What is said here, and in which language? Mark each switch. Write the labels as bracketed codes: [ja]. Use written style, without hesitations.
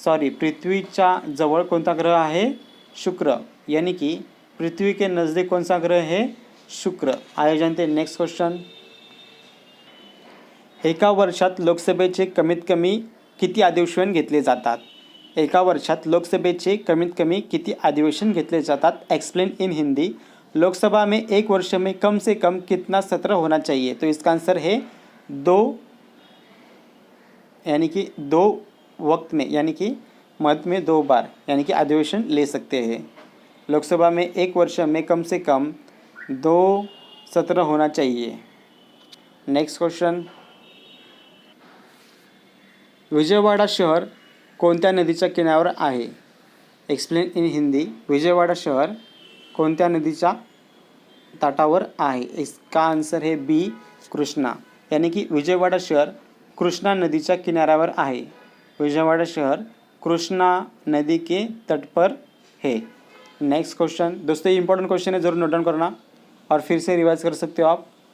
[mr] पृथ्वीच्या जवळ कोणता ग्रह आहे? शुक्र। [hi] यानी कि पृथ्वी के नज़दीक कौन सा ग्रह है? शुक्र। आइए जानते हैं नेक्स्ट क्वेश्चन। [mr] एका वर्षात लोकसभेचे कमीत कमी किती अधिवेशन घेतले जातात? एका वर्षात लोकसभेचे कमीत कमी किती अधिवेशन घेतले जातात? [en] Explain in Hindi. [hi] लोकसभा में एक वर्ष में कम से कम कितना सत्र होना चाहिए? तो इसका आंसर है 2, यानी कि 2 वक्त में, यानी कि मत में 2 बार, यानी कि अधिवेशन ले सकते हैं। लोकसभा में एक वर्ष में कम से कम 2 सत्र होना चाहिए। [en] Next question. [mr] विजयवाड़ा शहर कोणत्या नदीच्या किनाऱ्यावर आहे? [en] Explain in Hindi. [mr] विजयवाड़ा शहर कोणत्या नदीच्या तटावर आहे? [hi] इसका आंसर है बी, कृष्णा। यानी कि [mr] विजयवाड़ा शहर कृष्णा नदीच्या किनाऱ्यावर आहे। [hi] विजयवाड़ा शहर कृष्णा नदी के तट पर है। [en] Next question. [hi] दोस्तों ये इंपॉर्टेंट क्वेश्चन है, ज़रूर नोट डाउन करना और फिर से रिवाइज कर सकते हो आप।